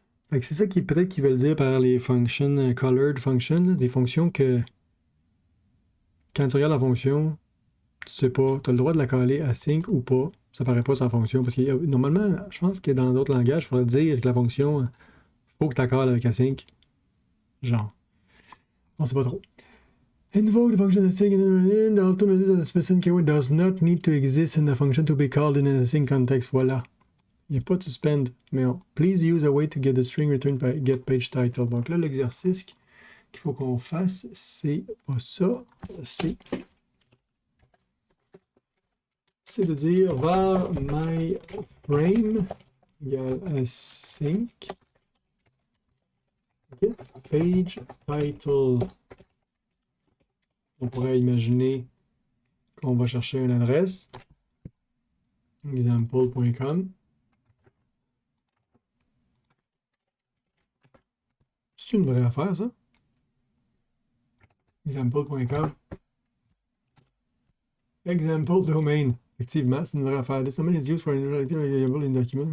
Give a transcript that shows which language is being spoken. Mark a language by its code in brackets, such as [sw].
[fr] C'est ça qui peut-être qu'ils veulent dire par les functions, colored functions, des fonctions que quand tu regardes la fonction, tu sais pas, tu as le droit de la caller async ou pas, ça paraît pas sa fonction. Parce que normalement, je pense que dans d'autres langages, il faudrait dire que la fonction, faut que tu la calles avec async. Genre. On sait pas trop. [en] Invoke the function async and the alternative that the specific keyword does not need to exist in the function to be called in an async context. [fr] Voilà. Il n'y a pas de suspend, mais [en] please use a way to get the string returned by get page title. [fr] Donc là, l'exercice qu'il faut qu'on fasse, c'est pas ça, c'est de dire var my frame égale async get page title. On pourrait imaginer qu'on va chercher une adresse. Example.com. C'est une vraie affaire, ça? Example.com. Example domain. Effectivement, c'est une vraie affaire. [en] This domain is used for variable in document.